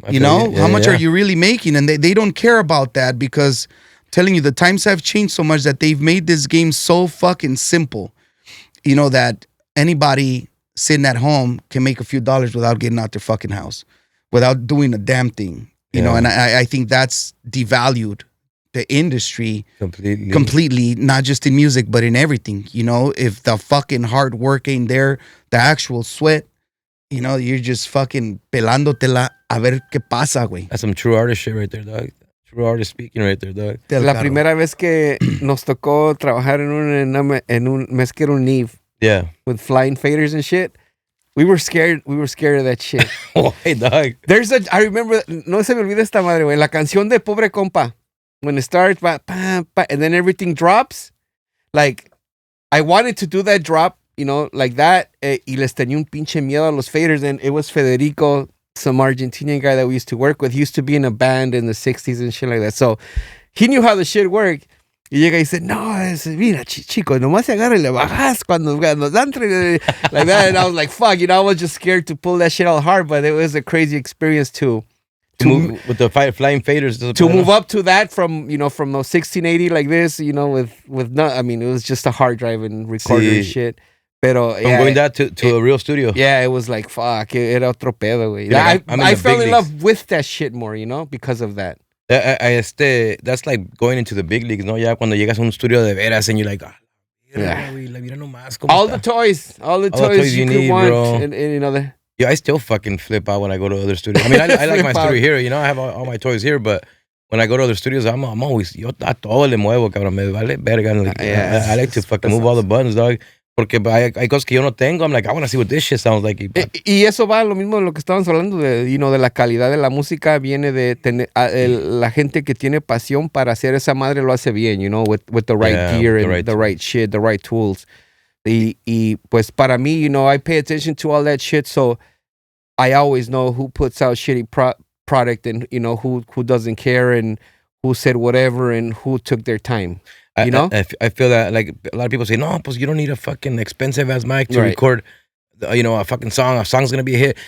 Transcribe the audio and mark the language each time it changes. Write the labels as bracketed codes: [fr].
[en] You know, how much are you really making? And they don't care about that because I'm telling you, the times have changed so much that they've made this game so fucking simple, you know, that anybody sitting at home can make a few dollars without getting out their fucking house, without doing a damn thing, you know, and I think that's devalued the industry completely, not just in music, but in everything. You know, if the fucking hard work ain't there, the actual sweat, you know, you're just fucking [es] pelándotela a ver qué pasa, güey. [en] That's some true artist shit right there, dog. True artist speaking right there, dog. [es] La primera vez que nos tocó trabajar en un mes que era un Neve. [en] Yeah. With flying faders and shit. We were scared of that shit. Why, dog? [es] I remember, no se me olvida esta madre, güey. La canción de Pobre Compa. [en] When it starts, and then everything drops. Like, I wanted to do that drop, you know, like that. [es] Y les tenía un pinche miedo a los faders. [en] And it was Federico, some Argentinian guy that we used to work with. He used to be in a band in the 60s and shit like that. So he knew how the shit worked. [es] Y llega y dice, no, mira, chico, nomás se agarra y le bajas cuando dan [en] like that. And I was like, fuck, you know, I was just scared to pull that shit out hard, but it was a crazy experience to move with the flying faders. To move up to that from, you know, from those 1680 like this, you know, with no, I mean, it was just a hard drive and recorder and shit. [es] Pero, [en] I'm going that to a real studio. Yeah, it was like, fuck, [es] era otro pedo, güey. [en] Yeah, I fell in love with that shit more, you know, because of that. That's like going into the big leagues, no? [es] Ya cuando llegas a un estudio de veras [en] and you're like, [es] mira nomás, [en] all the toys you could need, want, bro. And you know, yeah, I still fucking flip out when I go to other studios. I mean, I like my studio here, you know, I have all my toys here, but when I go to other studios, I'm always, [es] yo a todo le muevo, cabrón, me vale verga. [en] Like, I like to fucking move all the buttons, dog. [es] Porque hay cosas que yo no tengo. [en] I'm like, I want to see what this shit sounds like. [es] Y eso va lo mismo de lo que estábamos hablando de, [en] you know, [es] de la calidad de la música. Viene de tener la gente que tiene pasión para hacer esa madre lo hace bien, [en] you know, with the right gear and the right shit, the right tools. [es] Y pues para mí, [en] you know, I pay attention to all that shit, so I always know who puts out shitty product and, you know, who doesn't care and who said whatever and who took their time. You know? I feel that, like, a lot of people say, [es] no, pues [en] you don't need a fucking expensive ass mic to record, you know, a fucking song. A song's gonna be a hit.